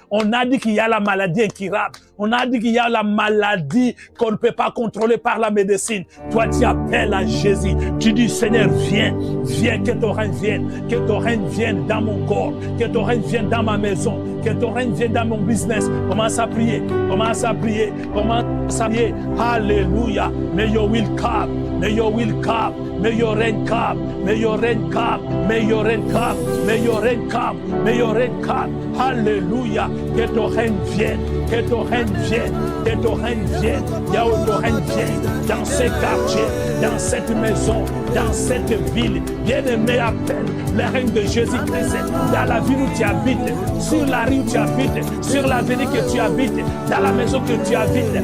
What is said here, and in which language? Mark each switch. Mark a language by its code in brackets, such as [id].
[fr] On a dit qu'il y a la maladie incurable. On a dit qu'il y a la maladie qu'on ne peut pas contrôler par la médecine. Toi, tu appelles à Jésus. Tu dis, Seigneur, viens, que ton règne vienne, que ton règne vienne dans mon corps, que ton règne vienne dans ma maison, que ton règne vienne dans mon business. Commence à prier, commence à prier, commence à prier. Alléluia. [en] May your will come, may your will come, may your reign come, may your reign come, may your reign come, may your reign come, may your reign come. [fr] Alléluia. Que ton règne vienne, que ton règne vienne, que ton règne vienne. Yahweh, ton règne vienne dans ces quartiers, dans cette maison, dans cette ville. Bien-aimé, appelle le règne de Jésus-Christ dans la ville où tu habites, sur la rue où tu habites, sur l'avenue que tu habites, dans la maison que tu habites.